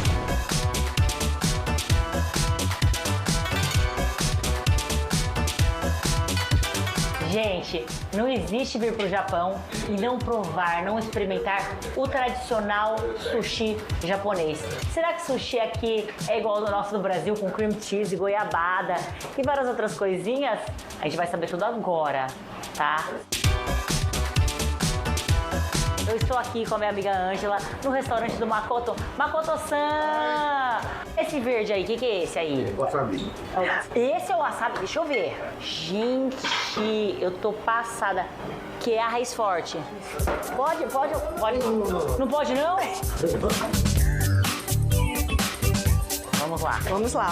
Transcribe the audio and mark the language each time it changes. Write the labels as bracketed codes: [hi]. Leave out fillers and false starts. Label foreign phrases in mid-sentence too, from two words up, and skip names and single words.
[pt] Gente, não existe vir para o Japão e não provar, não experimentar o tradicional sushi japonês. Será que sushi aqui é igual ao do nosso do Brasil, com [en] cream cheese, [pt] goiabada e várias outras coisinhas? A gente vai saber tudo agora, tá? Eu estou aqui com a minha amiga Ângela no restaurante do Makoto. Makoto-san! Esse verde aí, o que é esse aí? Wasabi. Esse é o wasabi, deixa eu ver. Gente, eu tô passada. Que é a raiz forte. Pode? Não pode não? Vamos lá.